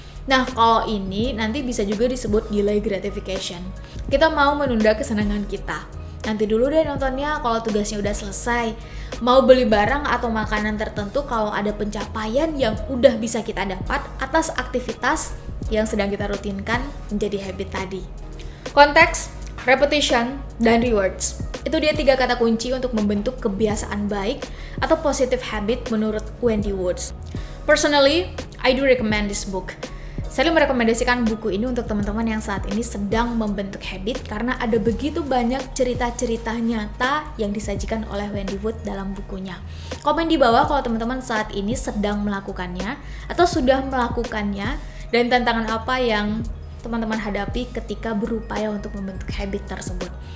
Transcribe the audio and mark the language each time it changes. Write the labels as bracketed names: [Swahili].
[Indonesian] Nah, kalau ini nanti bisa juga disebut delay gratification. Kita mau menunda kesenangan kita. Nanti dulu deh nontonnya kalau tugasnya udah selesai. Mau beli barang atau makanan tertentu kalau ada pencapaian yang udah bisa kita dapat atas aktivitas yang sedang kita rutinkan menjadi habit tadi. Konteks, repetition, dan rewards. Itu dia 3 kata kunci untuk membentuk kebiasaan baik atau positive habit menurut Wendy Wood. [English] Personally, I do recommend this book. [Indonesian] Saya merekomendasikan buku ini untuk teman-teman yang saat ini sedang membentuk habit karena ada begitu banyak cerita-cerita nyata yang disajikan oleh Wendy Wood dalam bukunya. Komen di bawah kalau teman-teman saat ini sedang melakukannya atau sudah melakukannya dan tantangan apa yang teman-teman hadapi ketika berupaya untuk membentuk habit tersebut.